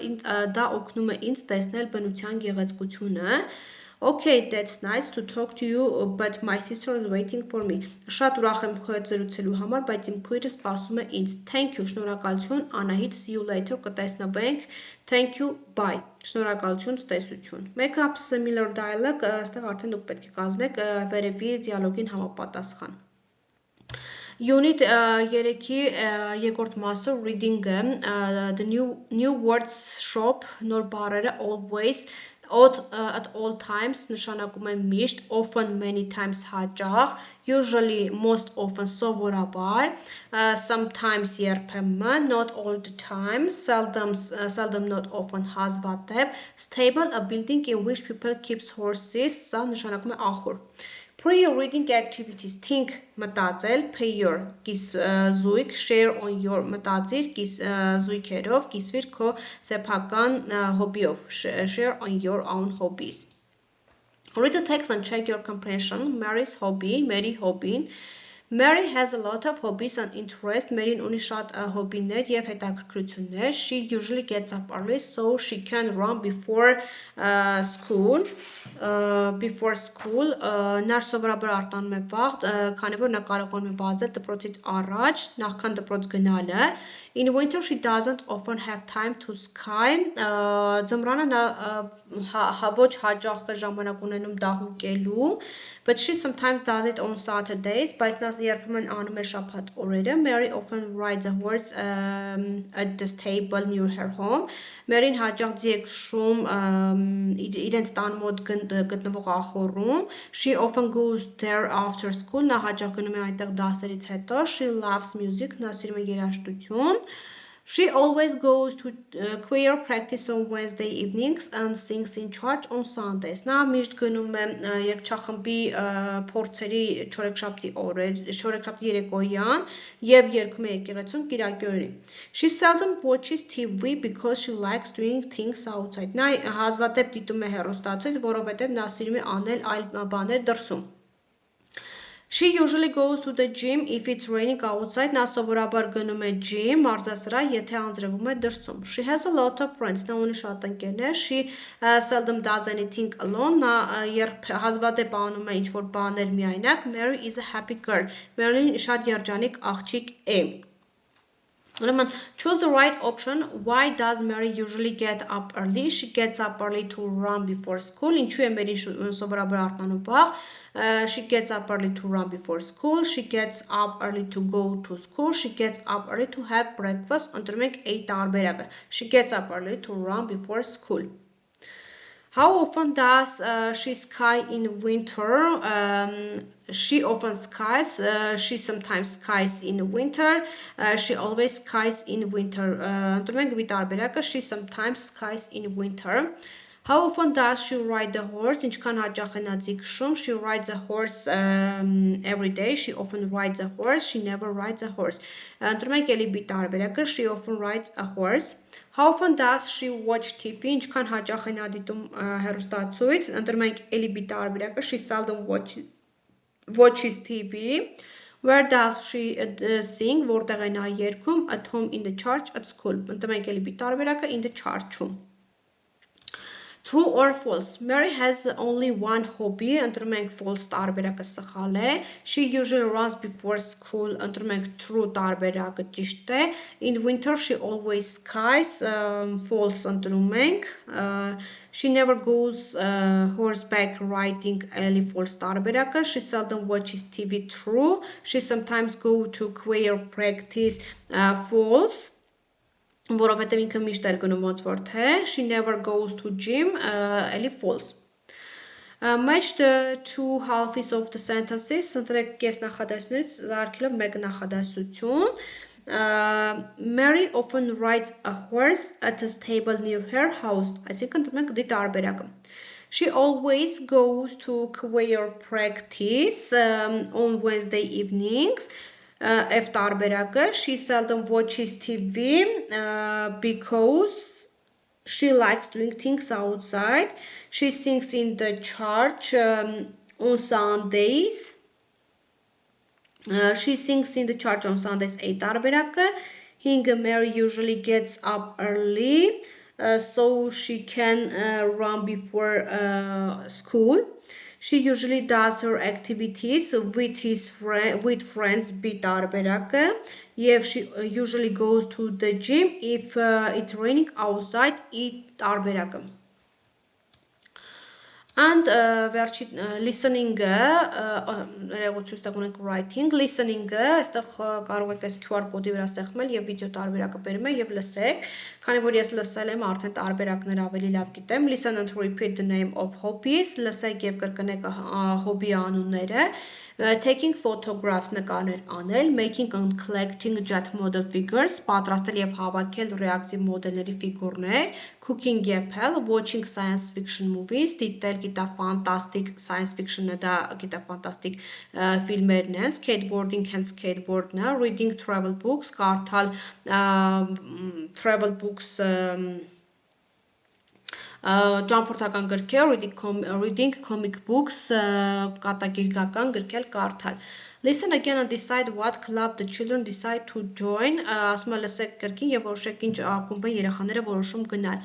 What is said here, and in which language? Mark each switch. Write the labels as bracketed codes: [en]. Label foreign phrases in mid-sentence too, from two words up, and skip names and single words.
[hy] Դա օգնում է ինձ տեսնել բնության գեղեցկությունը. [en] Okay, that's nice to talk to you, but my sister is waiting for me. [hy] Շատ ուրախ եմ քո հետ զրուցելու համար, բայց իմ քույրը սպասում է ինձ. [en] Thank you, շնորհակալություն, Anahit, see you later, կտեսնվենք. Thank you, bye. [hy] Շնորհակալություն, ցտեսություն. [en] Make up similar dialogue, [hy] այստեղ արդեն դուք պետք է կազմեք վերևի դիալոգին համապատասխան. Unit 3-ի երկրորդ մասը reading-ը, [en] the new words shop, [hy] նոր բառերը [en] always, at all times [hy] նշանակում է միշտ, [en] often many times հաճախ, usually most often սովորաբար, sometimes երբեմն, not all the time, seldom not often հազվադեպ, stable a building in which people keeps horses, [hy] սա նշանակում է ախոր։ [en] Prior reading activities, think [hy] մտածել, pair կիս զույգ, [en] share on your [hy] մտածիր կիս զույգերով, կիսվիր քո սեփական hobby-ով, [en] share on your own hobbies. Read the text and check your comprehension. Mary's hobby, Mary hobby. Mary has a lot of hobbies and interests. [hy] Maryn ունի շատ հոբիներ եւ հետաքրքրություններ. [en] She usually gets up early so she can run before school. [hy] Նա սովորաբար արտանում է վաղ, քանի որ նա կարողանում է վազել դպրոցից առաջ, նախքան դպրոց գնալը. [en] In winter she doesn't often have time to ski. [hy] Ձմռանը նա ոչ հաճախ է ժամանակ ունենում դահուկելու, [en] but she sometimes does it on Saturdays, [hy] բայց նա երբեմն անում է շաբաթ օրերը. [en] Mary often rides a horse at the stable near her home. [hy] Maryn հաճախ ձի է քշում իրենց տան մոտ գտնվող ախոռում. [en] She often goes there after school. [hy] Նա հաճախ գնում է այնտեղ դասերից հետո. [en] She loves music. [hy] Նա սիրում է երաժշտություն. [en] She always goes to choir practice on Wednesday evenings and sings in church on Sundays. [hy] Նա միշտ գնում է երգչախմբի փորձերի չորեքշաբթի երեկոյան եւ երգում է եկեղեցում կիրակի օրերին. [en] She seldom watches TV because she likes doing things outside. [hy] Նա հազվադեպ դիտում է հեռուստացույց, որովհետեւ նա սիրում է անել այլ բաներ դրսում. [en] She usually goes to the gym if it's raining outside. [hy] Նա սովորաբար գնում է gym, մարզասրահ, եթե անձրևում է դրսում. [en] She has a lot of friends. [hy] Նա ունի շատ ընկերներ. [en] She seldom does anything alone. [hy] Նա հազվադեպ անում է ինչ-որ բաներ միայնակ. [en] Mary is a happy girl. Mary [hy] շատ երջանիկ աղջիկ է. [en] Choose the right option. Why does Mary usually get up early? She gets up early to run before school. [hy] Ինչու է Մերին սովորաբար արտանում վաղ? [en] She gets up early to run before school. She gets up early to go to school. She gets up early to have breakfast. [hy] Ընտրում ենք A տարբերակը. [en] She gets up early to run before school. How often does she ski in winter? She often skis. She sometimes skis in winter. She always skis in winter. [hy] Ընտրում ենք B տարբերակը. [en] She sometimes skis in winter. How often does she ride the horse? [hy] Ինչքան հաճախ է նա ձի քշում? [en] She rides a horse every day. She often rides a horse. She never rides a horse. [hy] Ընտրում ենք էլի B տարբերակը. [en] She often rides a horse. How often does she watch TV? [hy] Ինչքան հաճախ է նա դիտում հեռուստացույց? Ընտրում ենք էլի B տարբերակը. [en] She seldom watches TV. Where does she sing? [hy] Որտեղ է նա երգում? [en] At home, in the church, at school. [hy] Ընտրում ենք էլի B տարբերակը. [en] In the church-ում. True or false? Mary has only one hobby. [hy] Ընտրում ենք false տարբերակը սխալ է. [en] She usually runs before school. [hy] Ընտրում ենք true տարբերակը ճիշտ է. [en] In winter she always skis. [hy] False ընտրում ենք. [en] She never goes horseback riding. [hy] Էլի false տարբերակը. [en] She seldom watches TV. True. She sometimes goes to choir practice. False. [hy] Որովհետև ինքը միշտ էր գնում ոնց որ թե. [en] She never goes to gym. Էլի false. Match the two halves of the sentences. [hy] Ընտրեք կես նախադասություններից արգելով մեկ նախադասություն. [en] Mary often rides a horse at a stable near her house. [hy] Այսինքն ընտրում ենք D տարբերակը. [en] She always goes to choir practice on Wednesday evenings. [hy] F տարբերակը. [en] She seldom watches TV because she likes doing things outside. She sings in the church on Sundays. She sings in the church on Sundays. [hy] A տարբերակը. [en] Hinge Mary usually gets up early so she can run before school. She usually does her activities with friends [hy] B տարբերակը եւ [en] she usually goes to the gym if it's raining outside [hy] E տարբերակը And վերջի listening-ը, ներողություն, ստեղ ունենք [en] writing, [hy] listening-ը, այստեղ կարող եք այս QR կոդի վրա ստեղծել եւ վիդեո տարբերակը բերում եմ եւ լսեք, քանի որ ես լսել եմ, արդեն տարբերակները ավելի լավ գիտեմ, [en] listen and repeat the name of hobbies, [hy] լսեք եւ կրկնեք hobby անունները, [en] taking photographs [hy] նկարներ անել, [en] making and collecting jet model figures, [hy] պատրաստել եւ հավաքել ռեակտիվ մոդելների ֆիգուրներ, [en] cooking եպել, watching science fiction movies, [hy] դիտել գիտա [en] fantastic science fiction-ը [hy] դա գիտա fantastic ֆիլմերն են, [en] skateboarding and skateboard-ն է, reading travel books, կարդալ travel books [hy] ճամփորդական գրքեր, [en] reading comic books, [hy] կատակերգական գրքեր կարդալ. [en] Listen again and decide what club the children decide to join. [hy] Ասում եմ լսեք կրկին եւ որոշեք ինչ ակումբ են երեխաները որոշում գնալ.